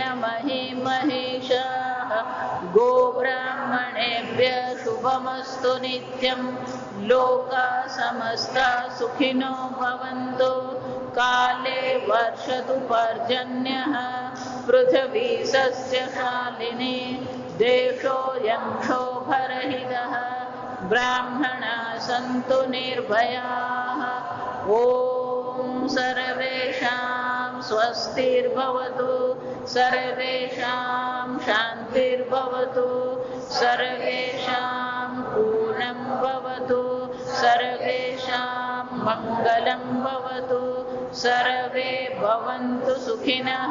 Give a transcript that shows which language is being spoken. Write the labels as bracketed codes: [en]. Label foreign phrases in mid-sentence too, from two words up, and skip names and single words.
[sa] महि महेशाः गोब्राह्मणेभ्य शुभमस्तु नित्यं लोका समस्ता सुखिनो भवन्तु काले वर्षतु पर्जन्यः पृथ्वी सस्यशालिनी देशोऽयं क्षोभरहितः ब्राह्मणा संतु निर्भयाः. ઓમ सर्वेषां स्वस्तिर्भवतु सर्वेषां शान्तिर्भवतु सर्वेषां पूर्णं भवतु सर्वेषां मङ्गलं भवतु सर्वे भवन्तु सुखिनः